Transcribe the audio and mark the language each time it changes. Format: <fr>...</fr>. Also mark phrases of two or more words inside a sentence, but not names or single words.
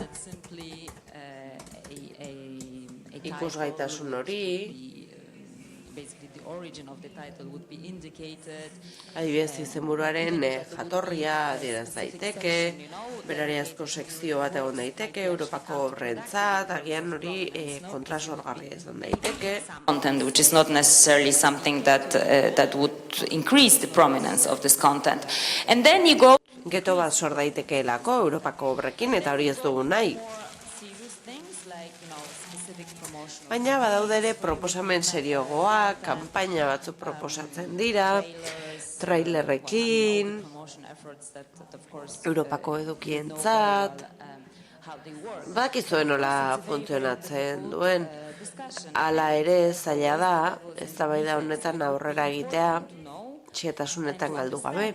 <eu>Ikusgaitasun hori. Adibidez, izenburuaren jatorria adieraz daiteke, berariazko sekzio bat egon daiteke, Europako obrentzat, agian hori kontrasorgarria izan daiteke.</eu> <en>Content, which is not necessarily something that would increase the prominence of this content. And then you go</en> <eu>Geto bat sor daitekeelako Europako obrekin eta hori ez dugu nahi. Baina badaude ere proposamen seriogoak, kanpaina batzuk proposatzen dira, trailerrekin, Europako edukientzat, bakizuen nola funtzionatzen duen, hala ere zaila da, eztabaida honetan aurrera egitea, txietasunetan galdu gabe.</eu>